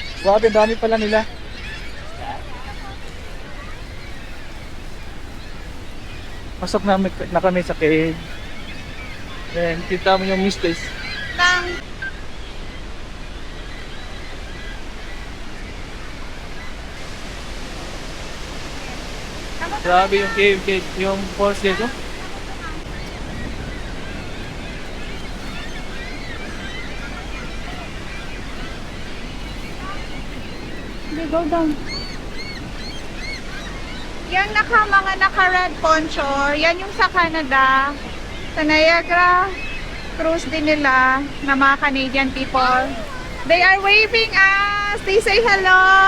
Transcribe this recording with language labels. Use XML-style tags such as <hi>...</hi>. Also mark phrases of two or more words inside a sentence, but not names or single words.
<tl>Grabe, dami pala nila. Pasok na kami sa cave. Then, kita mo yung mistis. lang. Grabe yung cave, yung falls dito.</tl> <en>Go down.</en> <tl>Yan mga naka-</tl> <en>red poncho,</en> <tl>yan yung sa Canada. Sa Niagara cruise din nila na mga</tl> <en>Canadian people. They are waving us. They say hello.</en>